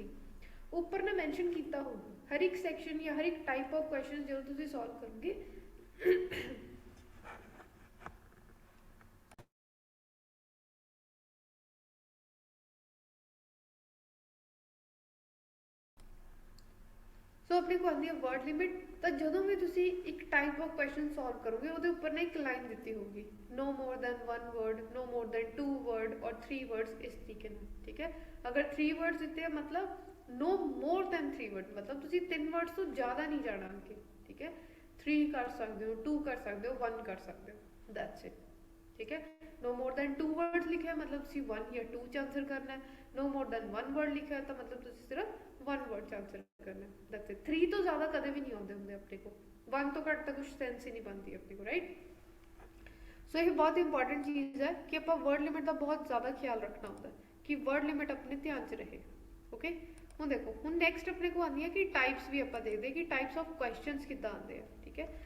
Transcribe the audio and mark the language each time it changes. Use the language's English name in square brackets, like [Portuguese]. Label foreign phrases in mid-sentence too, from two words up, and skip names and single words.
[Punjabi] ਉੱਪਰ ਨਾ ਮੈਂਸ਼ਨ ਕੀਤਾ ਹੋਊਗਾ ਹਰ ਇੱਕ ਸੈਕਸ਼ਨ ਜਾਂ ਹਰ ਇੱਕ [English] type of question [Punjabi] ਜਦੋਂ ਤੁਸੀਂ ਸੋਲਵ ਕਰੋਗੇ ਸੋ ਆਪਣੇ ਕੋਲ ਆਉਂਦੀ ਹੈ [English] word limit. [Punjabi] ਤਾਂ ਜਦੋਂ ਵੀ ਤੁਸੀਂ ਇੱਕ [English] type of question [Punjabi] ਸੋਲਵ ਕਰੋਗੇ ਉਹਦੇ ਉੱਪਰ ਨਾ ਇੱਕ ਲਾਈਨ ਦਿੱਤੀ ਹੋਊਗੀ, [English] no more than 1 word, no more than 2 word or 3 words, [Punjabi] ਇਸ ਤਰੀਕੇ ਨਾਲ, ਠੀਕ ਹੈ। ਅਗਰ 3 words ਦਿੱਤੇ ਆ ਮਤਲਬ [English] no more than 3 words, [Punjabi] ਮਤਲਬ ਤੁਸੀਂ 3 words ਤੋਂ ਜ਼ਿਆਦਾ ਨਹੀਂ ਜਾਣਾ ਅੱਗੇ, ਠੀਕ ਹੈ। 3 ਕਰ ਸਕਦੇ ਹੋ, 2 ਕਰ ਸਕਦੇ ਹੋ, 1 ਕਰ ਸਕਦੇ ਹੋ, [English] that's it, [Punjabi] ਠੀਕ ਹੈ। [English] no more than 2 words [Punjabi] ਲਿਖਿਆ ਮਤਲਬ ਤੁਸੀਂ 1 ਜਾਂ 2 ਚ ਆਨਸਰ ਕਰਨਾ ਹੈ। [English] no more than 1 word [Punjabi] ਲਿਖਿਆ ਤਾਂ ਮਤਲਬ ਤੁਸੀਂ ਸਿਰਫ 1 word ਚ ਆਨਸਰ ਕਰਨਾ ਹੈ, [English] that's it। [Punjabi] 3 ਤੋਂ ਜ਼ਿਆਦਾ ਕਦੇ ਵੀ ਨਹੀਂ ਆਉਂਦੇ ਹੁੰਦੇ ਆਪਣੇ ਕੋਲ, 1 ਤੋਂ ਘੱਟ ਤਾਂ ਕੁਛ ਸੈਂਸ ਹੀ ਨਹੀਂ ਬਣਦੀ ਆਪਣੇ ਕੋਲ, ਰਾਈਟ। ਸੋ ਇਹ ਬਹੁਤ ਇੰਪੋਰਟੈਂਟ ਚੀਜ਼ ਹੈ ਕਿ ਆਪਾਂ [English] word limit [Punjabi] ਦਾ ਬਹੁਤ ਜ਼ਿਆਦਾ ਖਿਆਲ ਰੱਖਣਾ ਹੁੰਦਾ ਕਿ [English] word limit [Punjabi] ਆਪਣੇ ਧਿਆਨ 'ਚ ਰਹੇ, ਓਕੇ। ਹੁਣ ਦੇਖੋ, ਹੁਣ ਨੈਕਸਟ ਆਪਣੇ ਕੋਲ ਆਉਂਦੀ ਹੈ ਕਿ ਟਾਈਪਸ ਵੀ ਆਪਾਂ ਦੇਖਦੇ ਕਿ [English] types of questions [Punjabi] ਕਿੱਦਾਂ ਆਉਂਦੇ ਆ, ਠੀਕ ਹੈ।